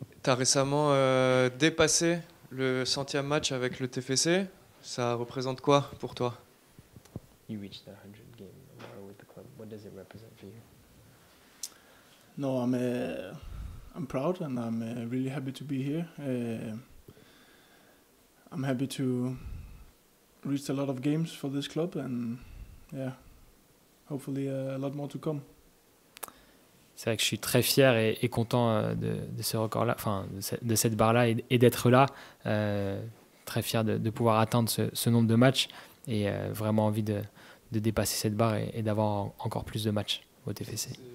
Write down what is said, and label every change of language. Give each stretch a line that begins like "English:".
French: Tu as récemment dépassé le 100e match avec le TFC. Ça représente quoi pour toi?
English: You reached the 100 game mark with the club. What does it represent for you? No, I'm proud and I'm really happy to be here. I'm happy to reach a lot of games for this club and yeah, hopefully a lot more to come.
French: C'est vrai que je suis très fier et content de ce record-là, enfin de cette barre-là et d'être là. Très fier de pouvoir atteindre ce nombre de matchs et vraiment envie de dépasser cette barre et d'avoir encore plus de matchs au TFC.